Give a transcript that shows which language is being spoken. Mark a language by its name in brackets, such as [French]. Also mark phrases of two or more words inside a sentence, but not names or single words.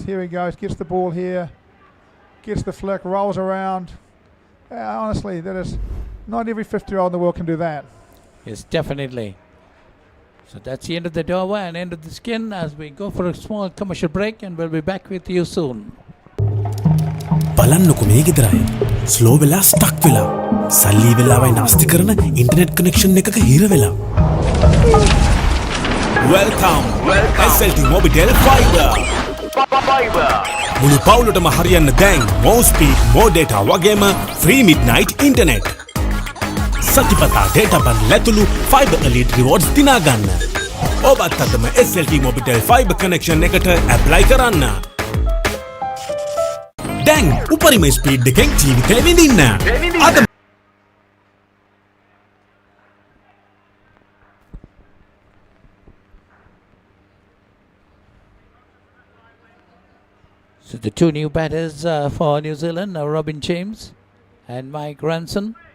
[English] Here he goes, gets the ball here, gets the flick, rolls around. Honestly, that is not every 50-year-old in the world can do that. Yes, definitely. So that's the end of the doorway and end of the skin as we go for a small commercial break, and we'll be back with you soon. [Sinhala] බලන්නකො මේ ගෙදරයි ස්ලෝ වෙලා ස්ටක් වෙලා සල්ලි වෙලාවයි නාස්ති කරන [English] internet connection [Sinhala] එකක හිර වෙලා [English] Welcome SLT Mobitel Fiber [Sinhala] මුළු පවුලටම හරියන්න දැන් [English] more speed more data [Sinhala] වගේම [English] free midnight internet [Sinhala] සතිපතා data බන් ලැතුළු [English] fiber elite rewards [Sinhala] දිනා ගන්න ඔබත් අදම [English] SLT Mobitel Fiber connection [Sinhala] එකට apply කරන්න දැන් උපරිම ස්පීඩ් එකෙන් ජීවිතේ විඳින්න. අද [English] So the 2 new batters for New Zealand are Robin James and Mike Ranson.